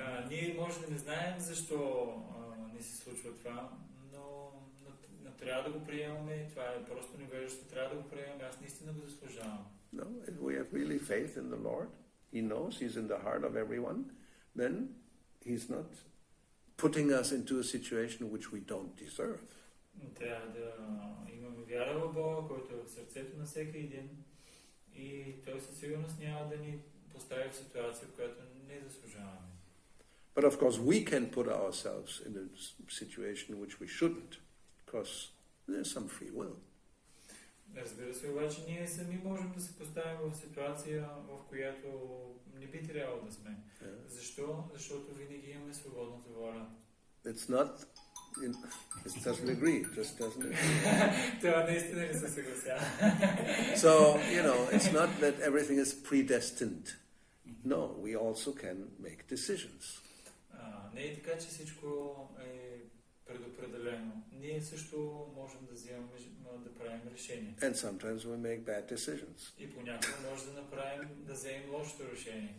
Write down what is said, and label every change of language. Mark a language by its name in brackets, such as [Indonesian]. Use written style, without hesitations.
[Bulgarian] Ние може да не знаем защо не се случва това, но трябва да го приемаме. Това е просто невежество. Трябва да го приемаме. Аз наистина го заслужавам. [English] No, if we have really faith in the Lord, He knows He's in the heart of everyone, then He's not putting us into a situation which we don't deserve. [Bulgarian] Трябва да имаме вяра в Бога, който е в сърцето на всеки един, и Той със сигурност няма да ни постави в ситуация, в която не заслужаваме. [English] But of course we can put ourselves in a situation which we shouldn't, because there's some free will. [Bulgarian] Разбира се, обаче ние сами можем да се поставим в ситуация, в която не би трябвало да сме. Защо? Защото винаги имаме свободната воля. [English] It's not, it doesn't agree, it just doesn't agree. [Bulgarian] Това наистина не се съгласява. [English] So, it's not that everything is predestined. No, we also can make decisions. [Bulgarian] Не е така, че всичко е предопределено. Ние също можем да вземем, да правим решения. [English] And sometimes we make bad decisions. [Bulgarian] И понякога може да вземем лошото решение.